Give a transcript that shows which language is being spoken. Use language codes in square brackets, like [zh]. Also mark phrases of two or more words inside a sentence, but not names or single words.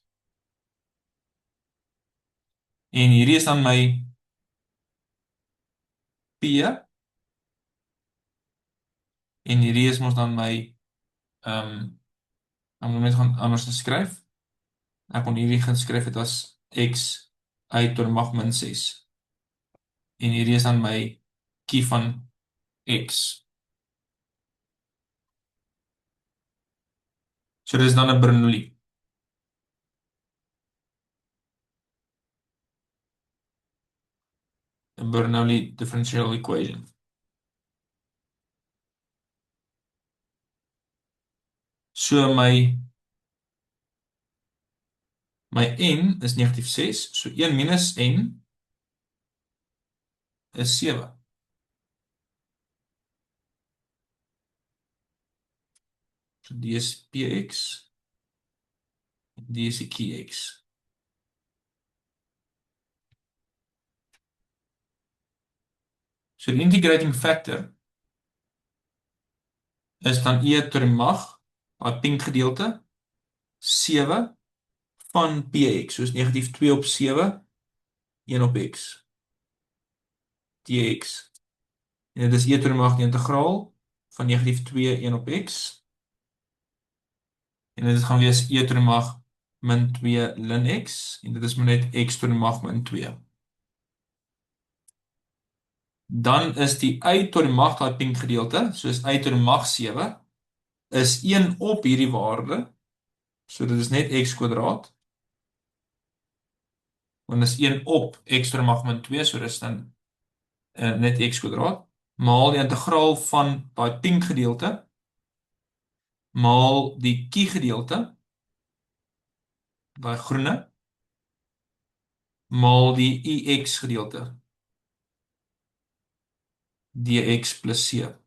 [af] En hierdie is dan my p, en hierdie is ons dan my, ek moet net gaan anders skryf, ek kon hierdie gaan skryf het as x y to die mag min 6, en hierdie is dan my kie van x. So dit is dan 'n Bernoulli. [en] A Bernoulli differential equation. [af] So my n is negatief 6, so 1 minus n is 7. So die is px, die is die kx. So die [en] integrating factor [af] is dan e to die mag, daai pink gedeelte, 7 van px, soos negatief 2 op 7, 1 op x, dx. En dit is e to die mag die integraal van negatief 2, 1 op x, en dit gaan wees e to die mag min 2 ln x, en dit is maar net x to die mag min 2. Dan is die y to die mag daai pink gedeelte, soos y to die mag 7, is 1 op hierdie waarde, so dit is net x kwadraat, want dit is 1 op x to die mag min 2, so dit is dan net x kwadraat, maal die integraal van daai pink gedeelte, maal die kie gedeelte, daai groene, maal die ix gedeelte, dx plus c.